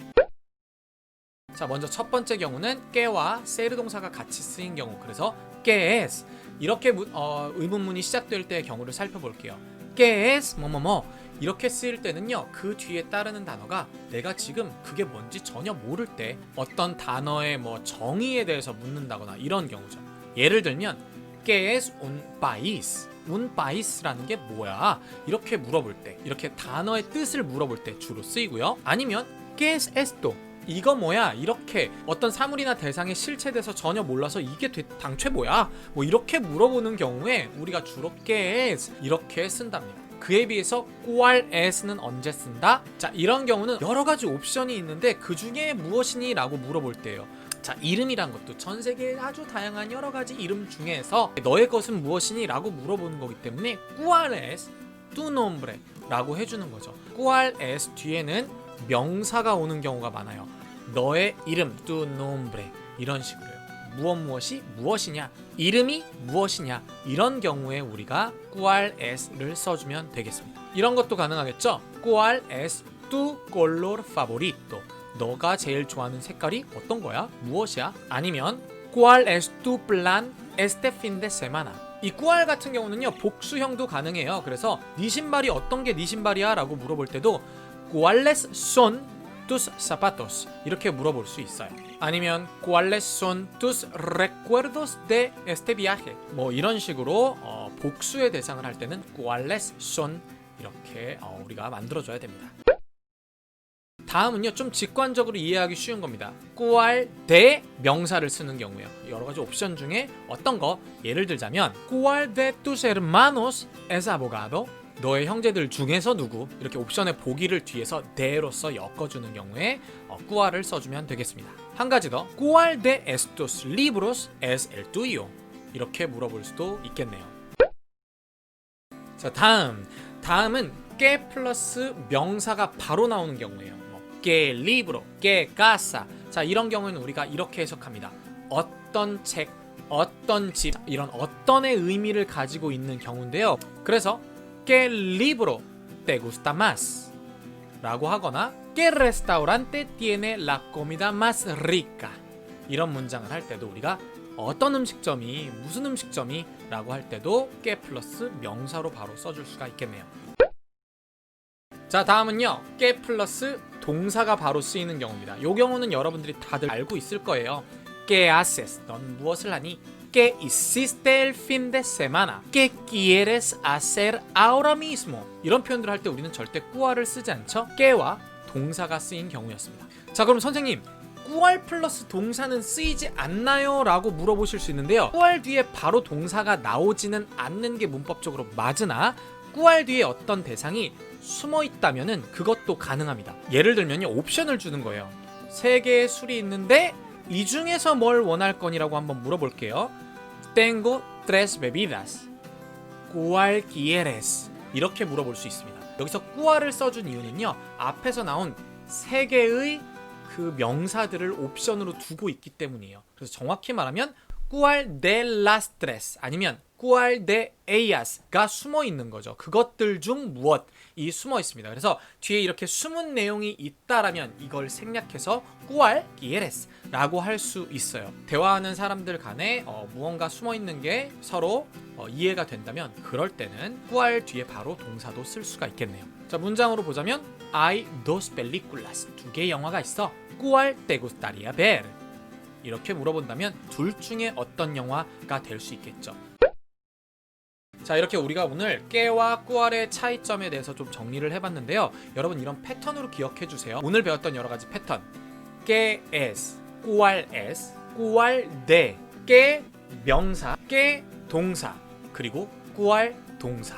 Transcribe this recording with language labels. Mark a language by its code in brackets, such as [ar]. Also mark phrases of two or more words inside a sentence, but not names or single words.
[ko] 자, 먼저 첫 번째 경우는 깨와 세르 동사가 같이 쓰인 경우, 그래서 깨에스 이렇게 의문문이 시작될 때의 경우를 살펴볼게요. 깨에스 뭐뭐뭐 이렇게 쓰일 때는요, 그 뒤에 따르는 단어가 내가 지금 그게 뭔지 전혀 모를 때 어떤 단어의 정의에 대해서 묻는다거나 이런 경우죠. 예를 들면 [es] ¿Qué es un país? un país [ko] 라는 게 뭐야? 이렇게 물어볼 때, 이렇게 단어의 뜻을 물어볼 때 주로 쓰이고요. [es] 아니면 ¿Qué es esto? [ko] 이거 뭐야? 이렇게 어떤 사물이나 대상의 실체돼서 전혀 몰라서 이게 당최 뭐야? 이렇게 물어보는 경우에 우리가 주로 [es] ¿Qué es? [ko] 이렇게 쓴답니다. 그에 비해서 [es] ¿Cuál es? [ko] 는 언제 쓴다? 자, 이런 경우는 여러 가지 옵션이 있는데 그 중에 무엇이니? 라고 물어볼 때예요. 자, 이름이란 것도 전 세계에 아주 다양한 여러 가지 이름 중에서 너의 것은 무엇이니? 라고 물어보는 거기 때문에 [es] ¿Cuál es tu nombre? [ko] 라고 해주는 거죠. [es] ¿Cuál es? [ko] 뒤에는 명사가 오는 경우가 많아요. 너의 이름, [es] tu nombre [ko] 이런 식으로요. 무엇이 무엇이냐, 이름이 무엇이냐, 이런 경우에 우리가 [es] ¿Cuál es? [ko] 를 써주면 되겠습니다. 이런 것도 가능하겠죠. [es] ¿Cuál es tu color favorito? [ko] 너가 제일 좋아하는 색깔이 어떤 거야? 무엇이야? [es] 아니면 ¿Cuál es tu plan este fin de semana? [ko] 이 ¿Cuál 같은 경우는요, 복수형도 가능해요. 그래서 네 신발이 어떤 게 네 신발이야? 라고 물어볼 때도 [es] ¿Cuáles son tus zapatos? [ko] 이렇게 물어볼 수 있어요. [es] 아니면 ¿Cuáles son tus recuerdos de este viaje? [ko] 이런 식으로 복수의 대상을 할 때는 [es] ¿Cuáles son? [ko] 이렇게 우리가 만들어줘야 됩니다. 다음은요, 좀 직관적으로 이해하기 쉬운 겁니다. [es] ¿Cuál de [ko] 명사를 쓰는 경우요. 여러 가지 옵션 중에 어떤 거, 예를 들자면 [es] ¿Cuál de tus hermanos es abogado? [ko] 너의 형제들 중에서 누구? 이렇게 옵션의 보기를 뒤에서 de로서 엮어주는 경우에 ¿Cuál을 써주면 되겠습니다. 한 가지 더, [es] ¿Cuál de estos libros es el tuyo? [ko] 이렇게 물어볼 수도 있겠네요. 자, 다음은 ¿Qué 플러스 명사가 바로 나오는 경우예요. [es] ¿Qué libro? ¿Qué casa? [ko] 자, 이런 경우는 우리가 이렇게 해석합니다. 어떤 책, 어떤 집, 이런 어떤의 의미를 가지고 있는 경우인데요. [es] 그래서 ¿Qué libro te gusta más? [ko] 라고 하거나 [es] ¿Qué restaurante tiene la comida más rica? [ko] 이런 문장을 할 때도 우리가 어떤 음식점이, 무슨 음식점이 라고 할 때도 ¿Qué 플러스 명사로 바로 써줄 수가 있겠네요. 자, 다음은요, ¿Qué 플러스 동사가 바로 쓰이는 경우입니다. 이 경우는 여러분들이 다들 알고 있을 거예요. [es] ¿Qué haces? [ko] 넌 무엇을 하니? [es] ¿Qué hiciste el fin de semana? ¿Qué quieres hacer ahora mismo? [ko] 이런 표현들을 할 때 우리는 절대 꾸알을 쓰지 않죠. 깨와 동사가 쓰인 경우였습니다. 자, 그럼 선생님, 꾸알 플러스 동사는 쓰이지 않나요? 라고 물어보실 수 있는데요. 꾸알 뒤에 바로 동사가 나오지는 않는 게 문법적으로 맞으나 꾸알 뒤에 어떤 대상이 숨어 있다면은 그것도 가능합니다. 예를 들면요, 옵션을 주는 거예요. 3개의 술이 있는데 이 중에서 뭘 원할 거니라고 한번 물어볼게요. [es] Tengo 3 bebidas. ¿Cuál quieres? [ko] 이렇게 물어볼 수 있습니다. 여기서 꾸알을 써준 이유는요, 앞에서 나온 3개의 그 명사들을 옵션으로 두고 있기 때문이에요. 그래서 정확히 말하면 [es] ¿Cuál de las tres? [ko] 아니면 [es] ¿Cuál de ellas [ko] 가 숨어 있는 거죠. 그것들 중 무엇이 숨어 있습니다. 그래서 뒤에 이렇게 숨은 내용이 있다라면 이걸 생략해서 [es] ¿Cuál quieres? [ko] 라고 할 수 있어요. 대화하는 사람들 간에 무언가 숨어 있는 게 서로 이해가 된다면 그럴 때는 ¿Cuál 뒤에 바로 동사도 쓸 수가 있겠네요. 자, 문장으로 보자면 [es] Hay dos películas. [ko] 2개의 영화가 있어. [es] ¿Cuál te gustaría ver? [ko] 이렇게 물어본다면 둘 중에 어떤 영화가 될 수 있겠죠. 자, 이렇게 우리가 오늘 깨와 꾸알의 차이점에 대해서 좀 정리를 해봤는데요. 여러분, 이런 패턴으로 기억해주세요. 오늘 배웠던 여러가지 패턴, 깨 es, 꾸알 s, 꾸알 데, 깨 명사, 깨 동사, 그리고 꾸알 동사.